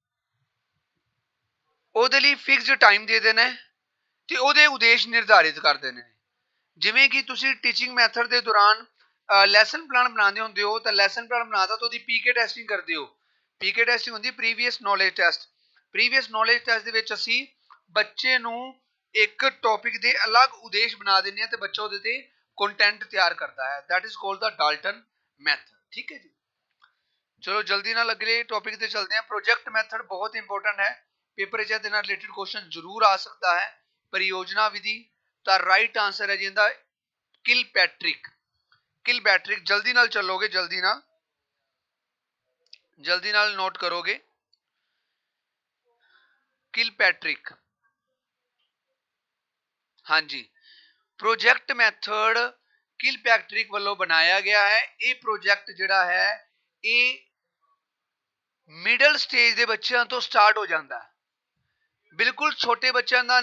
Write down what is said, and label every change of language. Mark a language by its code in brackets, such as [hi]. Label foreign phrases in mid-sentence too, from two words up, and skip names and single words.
[en] fixed time [pa] ਦੇ ਦੇਣਾ ਤੇ ਉਹਦੇ ਉਦੇਸ਼ ਨਿਰਧਾਰਿਤ ਕਰ ਦੇਣੇ ਨੇ ਜਿਵੇਂ ਕਿ ਤੁਸੀਂ [en] teaching method [pa] ਦੇ ਦੌਰਾਨ [en] lesson plan [pa] ਬਣਾਉਂਦੇ ਹੁੰਦੇ ਹੋ ਤਾਂ ਲੈਸਨ ਪਲਾਨ ਬਣਾਤਾ ਤਾਂ ਉਹਦੀ [en] PK testing [pa] ਕਰਦੇ ਹੋ [en] PK testing [pa] ਹੁੰਦੀ [en] previous knowledge test [pa] ਦੇ ਵਿੱਚ ਅਸੀਂ ਬੱਚੇ ਨੂੰ ਇੱਕ ਟੌਪਿਕ ਦੇ ਅਲੱਗ ਉਦੇਸ਼ ਬਣਾ ਦਿੰਦੇ ਹਾਂ ਤੇ ਬੱਚਾ ਉਹਦੇ ਤੇ ਕੰਟੈਂਟ ਤਿਆਰ ਕਰਦਾ ਹੈ [en] that is called the Dalton method [pa] ਠੀਕ ਹੈ ਜੀ ਚਲੋ ਜਲਦੀ ਨਾਲ ਅਗਲੇ ਟੌਪਿਕ ਤੇ ਚਲਦੇ ਹਾਂ [en] project method [pa] ਬਹੁਤ ਇੰਪੋਰਟੈਂਟ ਹੈ पेपर ਇਹਦੇ ਨਾਲ [en] related question [pa] ਜ਼ਰੂਰ ਆ ਸਕਦਾ ਹੈ [hi] परियोजना विधि [pa] ਤਾਂ [en] right answer [pa] ਹੈ ਜੀ ਇਹਦਾ ਕਿਲਪੈਟ੍ਰਿਕ ਜਲਦੀ ਨਾਲ ਚੱਲੋਗੇ ਜਲਦੀ ਨਾਲ ਨੋਟ ਕਰੋਗੇ ਕਿਲਪੈਟ੍ਰਿਕ ਹਾਂਜੀ [en] project method [pa] ਕਿਲਪੈਟ੍ਰਿਕ ਵੱਲੋਂ ਬਣਾਇਆ ਗਿਆ ਹੈ ਇਹ ਪ੍ਰੋਜੈਕਟ ਜਿਹੜਾ ਹੈ ਇਹ [en] middle stage [pa] ਦੇ ਬੱਚਿਆਂ ਤੋਂ ਸਟਾਰਟ ਹੋ ਜਾਂਦਾ ਹੈ ਬਿਲਕੁਲ ਛੋਟੇ ਬੱਚਿਆਂ ਦਾ